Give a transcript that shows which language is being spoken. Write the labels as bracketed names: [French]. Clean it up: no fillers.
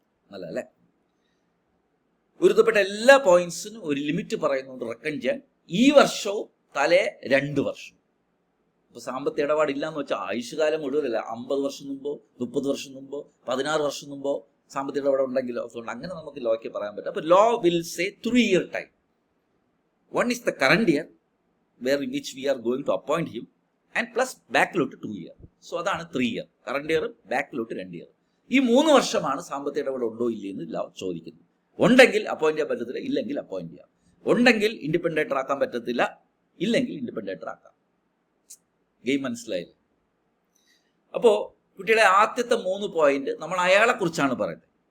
[Malayalam] നല്ല അല്ലേ? ഗുരുത്വപ്പെട്ട എല്ലാ പോയിന്റ്സിനും ഒരു ലിമിറ്റ് പറയുന്നുണ്ട് റെക്കൺ ചെയ്യാൻ. ഈ വർഷവും 2 വർഷം. ഇപ്പൊ സാമ്പത്തിക ഇടപാടില്ല എന്ന് വെച്ചാൽ ആയുഷ്കാലം മുഴുവനല്ല, 50 വർഷം മുമ്പോ 30 വർഷം മുമ്പോ 16 വർഷം മുമ്പോ സാമ്പത്തിക ഇടപാട് ഉണ്ടെങ്കിലോ. അതുകൊണ്ട് അങ്ങനെ നമുക്ക് ലോയ്ക്ക് പറയാൻ പറ്റും. അപ്പൊ [English] Law will say 3-year time. 1 is the current year where in which we are going to appoint him and plus ബാക്കിലോട്ട് 2 year. [Malayalam] സോ അതാണ് 3 year. കറണ്ട് ഇയറും ബാക്കിലോട്ട് 2 year. ഈ 3 വർഷമാണ് സാമ്പത്തിക ഇടപാട് ഉണ്ടോ ഇല്ലയെന്ന് ലോ ചോദിക്കുന്നത്. ഉണ്ടെങ്കിൽ അപ്പോയിന്റ് ചെയ്യാൻ പറ്റത്തില്ല, ഇല്ലെങ്കിൽ അപ്പോയിന്റ് ചെയ്യാം. ഉണ്ടെങ്കിൽ ഇൻഡിപെൻഡന്റ് ആക്കാൻ പറ്റത്തില്ല, ഇല്ലെങ്കിൽ ഇൻഡിപെൻഡന്റ് ആക്കാം. ഗെയിം മനസ്സിലായില്ലേ? അപ്പോൾ കുട്ടിയുടെ ആദ്യത്തെ 3 പോയിന്റ് നമ്മൾ അയാളെ കുറിച്ചാണ് പറയുന്നത്.